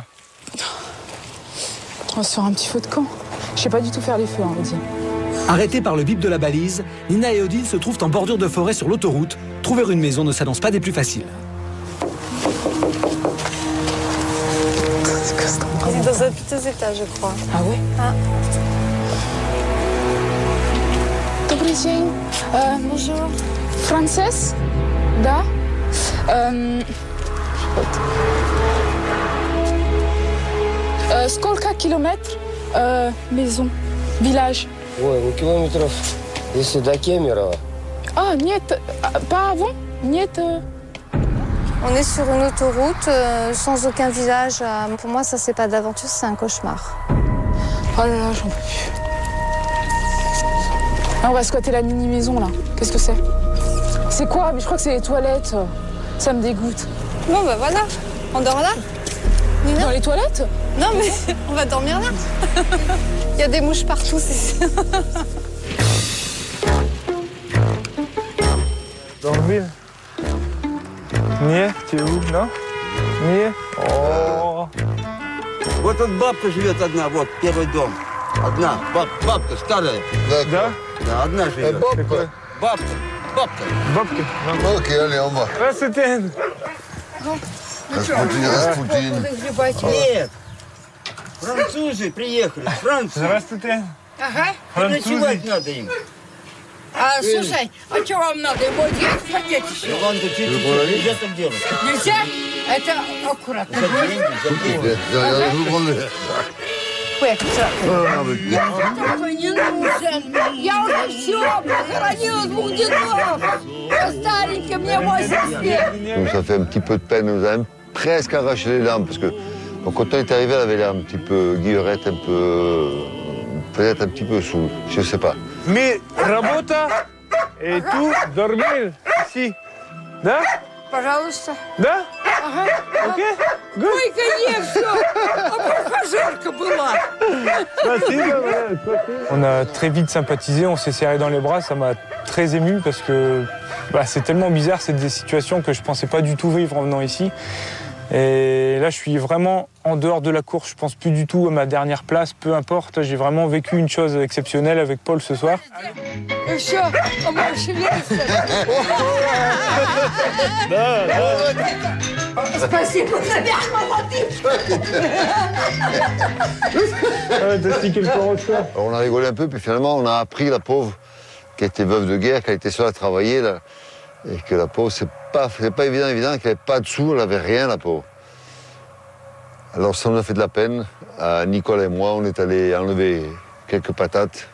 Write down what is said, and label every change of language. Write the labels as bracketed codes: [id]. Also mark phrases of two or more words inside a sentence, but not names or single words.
[fr] On va se faire un petit feu de camp. Je sais pas du tout faire les feux, on va dire. Arrêtés par le bip de la balise, Nina et Odile se trouvent en bordure de forêt sur l'autoroute. Trouver une maison ne s'annonce pas des plus faciles. C'est dans un petit étage, je crois. Ah ouais? Ah. [ru] Добрый день. [fr] Bonjour. Frances? [ru] Да? Сколько километров [fr] maison, village? [ru] Ой, километров, если до Кемерово. Ah, нет, [fr] pas avant? Нет. On est sur une autoroute sans aucun village. Pour moi, ça, c'est pas d'aventure, c'est un cauchemar. Oh là là, j'en peux plus. Ah, on va squatter la mini-maison, là. Qu'est-ce que c'est? C'est quoi? Mais je crois que c'est les toilettes. Ça me dégoûte. Bon, bah voilà. On dort là? Nina? Dans les toilettes? Non, mais on va dormir là. Il y a des mouches partout, c'est sûr. Dormir. [ru] Нет, ты [fr] où, non? [ru] Нет? О. Вот тут бабка живет одна, вот, первый дом. Одна, бабка старая. Да? Да, одна живет. Бабка. Бабка. Бабки. Окей, [fr] allez, on va. [ru] Здравствуйте. Распутин. Нет. Французы приехали, Франция. Здравствуйте. Ага. Ночевать надо им. Слушай, а что вам надо? Его делать хотите еще? Ладно, нельзя так делать. Нельзя? Это аккуратно. Такой не нужен. Я уже все похоронила 2 дедов. Я старенькая, мне 80 лет. [fr] Donc ça fait un petit peu de peine, nous a presque arraché les larmes parce que donc, quand on est arrivé, elle avait l'air un petit peu guillerette, un peu peut-être un petit peu saoule, je sais pas. Mais работа et tout, dormir ici. [ru] Да? Пожалуйста. Да? Ага. Окей? Ой, конечно. Обухажерка была. [fr] On a très vite sympathisé, on s'est serré dans les bras, ça m'a très ému parce que c'est tellement bizarre, c'est des situations que je pensais pas du tout vivre en venant ici. Et là, je suis vraiment en dehors de la course, je pense plus du tout à ma dernière place, peu importe. J'ai vraiment vécu une chose exceptionnelle avec Paul ce soir. [ru] Еще, Спасибо за [fr] On a rigolé un peu, puis finalement, on a appris la pauvre qui était veuve de guerre, qui a été seule à travailler, là, et que la pauvre, c'est pas évident, qu'elle n'avait pas de sous, elle n'avait rien, la pauvre. Alors ça nous a fait de la peine. Nicole et moi, on est allés enlever quelques patates.